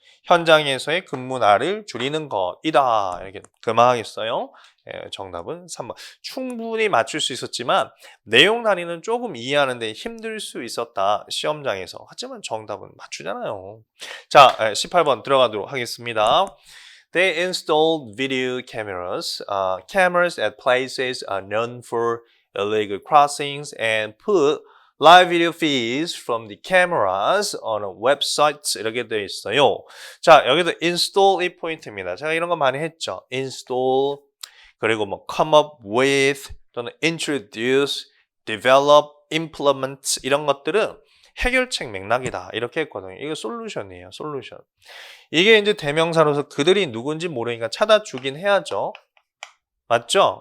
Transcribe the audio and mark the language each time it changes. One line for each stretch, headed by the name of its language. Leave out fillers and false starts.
Korean: 현장에서의 근무 날을 줄이는 것이다. 이렇게 그만하겠어요. 정답은 3번. 충분히 맞출 수 있었지만 내용 단위는 조금 이해하는데 힘들 수 있었다. 시험장에서. 하지만 정답은 맞추잖아요. 자, 18번 들어가도록 하겠습니다.
English: They installed video cameras, cameras at places known for illegal crossings and put live video feeds from the cameras on a website
Korean: 이렇게 되어 있어요. 자, 여기도 install이 포인트입니다. 제가 이런 거 많이 했죠. install 그리고 뭐 come up with 또는 introduce, develop, implement 이런 것들은 해결책 맥락이다 이렇게 했거든요. 이거 솔루션이에요. 솔루션. 이게 이제 대명사로서 그들이 누군지 모르니까 찾아주긴 해야죠. 맞죠?